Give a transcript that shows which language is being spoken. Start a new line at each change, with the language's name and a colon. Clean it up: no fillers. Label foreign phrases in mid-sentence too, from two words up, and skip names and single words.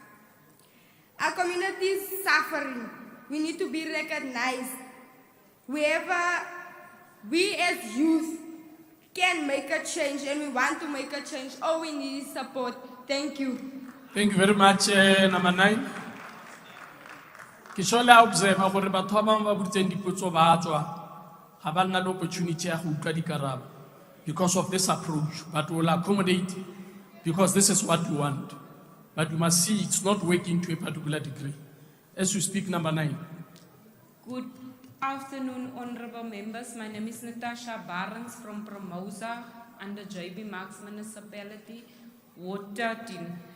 English: Our community is suffering. We need to be recognized. Wherever we as youth can make a change and we want to make a change, all we need is support. Thank you. Thank you very much, number 9.
Tswana: Ke shole observe gore batho ba bang ba butseng dipotso ba tswa ga ba nna le opportunity ya go utlwa dikarabo
English: because of this approach, but we'll accommodate because this is what we want. But you must see it's not working to a particular degree. As you speak, number 9. Good afternoon, honorable members. My name is Natasha Barnes from Promosa under JB Marks Municipality, Ward 13.